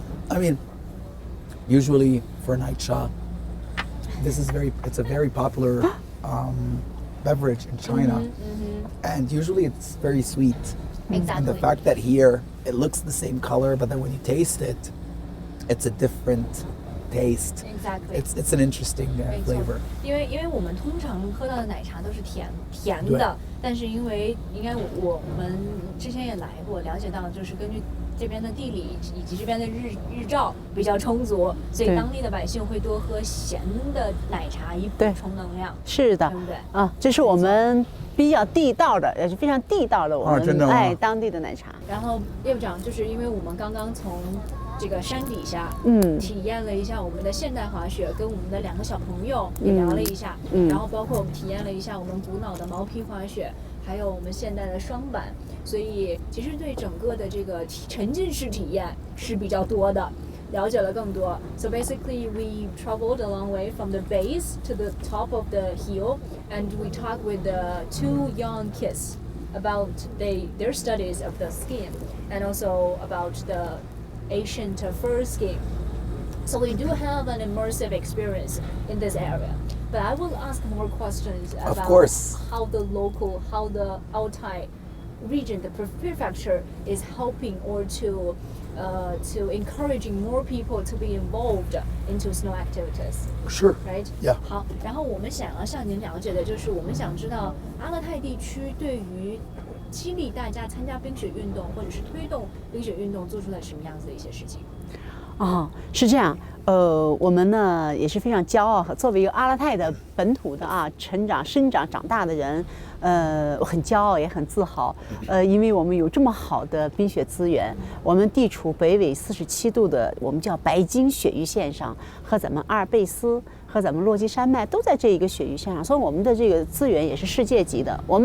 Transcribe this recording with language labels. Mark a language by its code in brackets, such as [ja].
[en] I mean, usually for night shop, it's a very popular beverage in China, and usually it's very sweet. Exactly. And the fact that here it looks the same color, but then when you taste it, it's a different taste. Exactly. It's an interesting flavor. [zh] 因为我们通常喝到的奶茶都是甜对的，但是因为应该我们之前也来过，了解到就是根据这边的地理以及这边的日照比较充足，所以对当地的百姓会多喝咸的奶茶以补充能量。是的，对不对？啊，这是我们比较地道的，也是非常地道的我们真的吗当地的奶茶。然后叶部长就是因为我们刚刚从这个山底下，体验了一下我们的现代滑雪，跟我们的2个小朋友也聊了一下，然后包括我们体验了一下我们古老的毛皮滑雪，还有我们现代的双板，所以其实对整个的这个沉浸式体验是比较多的，了解了更多。 [en] So basically, we traveled a long way from the base to the top of the hill, and we talked with the 2 young kids about their studies of the skiing, and also about the ancient fur skiing. So we do have an immersive experience in this area. But I will ask more questions about how the Altai region, the prefecture, is helping or to encouraging more people to be involved into snow activities. Sure. Right? Yeah. [zh] 好，然后我们想要向您了解的就是，我们想知道阿勒泰地区对于激励大家参加冰雪运动，或者是推动冰雪运动，做出了什么样子的一些事情？是这样，我们呢也是非常骄傲，作为一个阿勒泰的本土的生长长大的人，很骄傲也很自豪，因为我们有这么好的冰雪资源，我们地处北纬47度的我们叫白金雪域线上，和咱们阿尔卑斯和咱们落基山脉都在这一个雪域线上，所以我们的这个资源也是世界级的。